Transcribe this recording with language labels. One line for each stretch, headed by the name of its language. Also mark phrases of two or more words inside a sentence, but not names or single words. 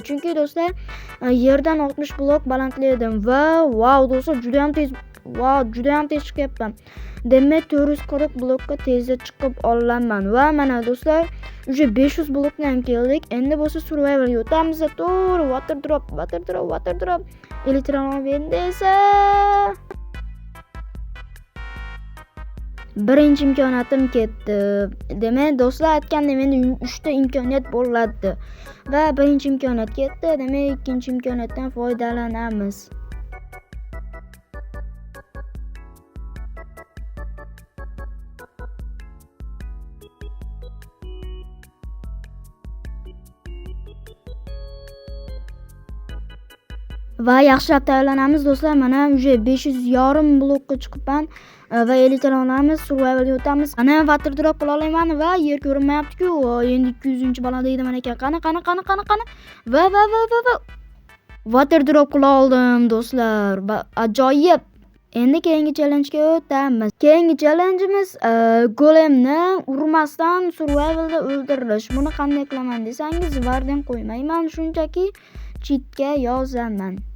Uzbek: Chunki do'stlar, yerdan 60 blok balandlikdim va wow do'stlar, juda ham tez chiqyapman. Demak 440 blokka tezda chiqib olaman va mana do'stlar, уже 500 blokdan keldik. Endi bo'lsa survival o'tamiz. To'g'ri,
English: water drop.
Uzbek: Elektron endi esa birinchi imkoniyatim ketdi. Demak do'stlar, aytgandek menda 3 ta imkoniyat bo'ladi va birinchi imkoniyat ketdi. Demak ikkinchi imkoniyatdan foydalanamiz. Va yaxshilab tayyorlanamiz do'stlar. Mana уже 500,5 blokka chiqibman va elektronlarimiz survivalga o'tamiz. Ana
English: water drop
Uzbek: qila olaman va yer ko'rinmayapti-ku. Endi 200-balandlikda mana ekan. Qani. Va
English: water drop
Uzbek: qila oldim do'stlar. Ajoyib. Endi keyingi challenge-ga o'tamiz. Keyingi challenge-imiz golemni urmasdan survivalda o'ldirish. Buni qanday qilaman desangiz, vardan qo'ymayman, shunchaki cheatga yozaman.